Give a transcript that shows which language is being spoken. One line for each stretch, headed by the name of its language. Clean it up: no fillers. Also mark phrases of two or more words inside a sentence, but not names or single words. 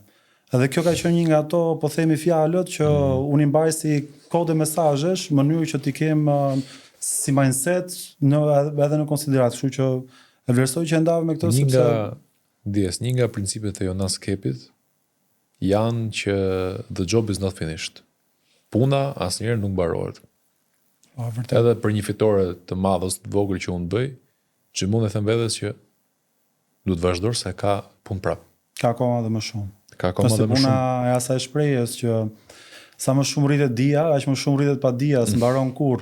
Albanian: Edhe kjo ka qenë një nga ato, po themi fjalët që unë i mbaj si kode mesazhesh, mënyrë që t'i kem si mindset edhe në konsiderat, kështu që e vlerësoj që e ndave me këtë një nga principet e Jonas Kepit janë që
English: the job is not finished.
Albanian: Puna asnjëherë nuk mbarohet. Edhe për një fitore të madhe ose të vogël që unë bëj, që mund të them vetes që duhet vazhdoj se ka punë prap. Ka akoma dhe më shumë. Ka akoma dhe më shumë. Puna e asaj shprehjes që sa më shumë rritet dia, aq më shumë rritet pa dia, s'mbaron kurrë.